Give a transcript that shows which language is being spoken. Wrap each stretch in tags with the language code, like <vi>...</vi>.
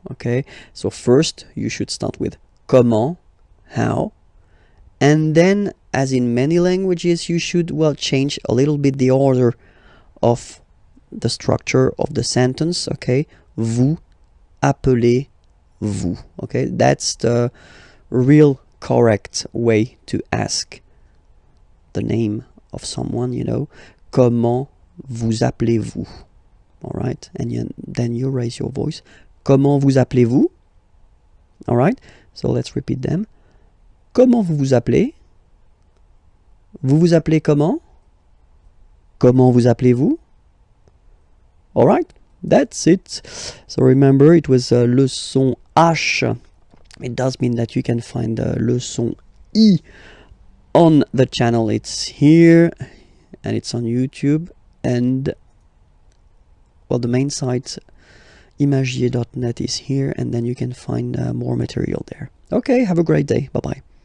<en>Okay, so first you should start with comment, how, and then, as in many languages, you should, well, change a little bit the order of the structure of the sentence.</en> <fr>Okay, vous appelez-vous.</fr> <en>Okay, that's the real correct way to ask the name of someone, you know.</en> <fr>Comment vous appelez-vous?</fr> <en>All right, and then you raise your voice.</en> <fr>Comment vous appelez-vous?</fr> <en>All right, so let's repeat them.</en> <fr>Comment vous vous appelez? Vous vous appelez comment? Comment vous appelez-vous?</fr> <en>All right, that's it. So remember, it was leçon H. It does mean that you can find leçon I on the channel. It's here and it's on YouTube, and, well, the main site imagier.net is here, and then you can find more material there. Okay, have a great day. Bye-bye.</en>